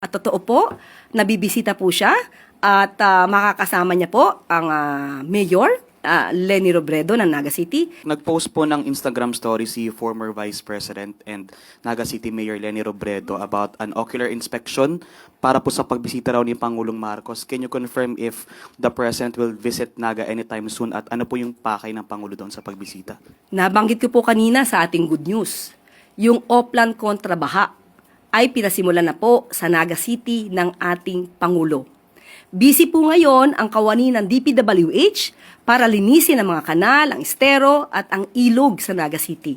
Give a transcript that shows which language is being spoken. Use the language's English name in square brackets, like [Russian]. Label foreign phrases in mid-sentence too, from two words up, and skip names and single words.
[Filipino] At totoo po, nabibisita po siya at makakasama niya po ang Mayor Leni Robredo ng Naga City. Nag-post po ng Instagram story si former Vice President and Naga City Mayor Leni Robredo [English] about an ocular inspection [Filipino] para po sa pagbisita raw ni Pangulong Marcos. [English] Can you confirm if the President will visit Naga anytime soon [Filipino] at ano po yung pakay ng Pangulo doon sa pagbisita? [English] Nabanggit ko po kanina sa ating good news, yung Oplan kontra baha ay pinasimulan na po sa Naga City ng ating Pangulo. Busy po ngayon ang kawani ng DPWH para linisin ang mga kanal, ang estero at ang ilog sa Naga City.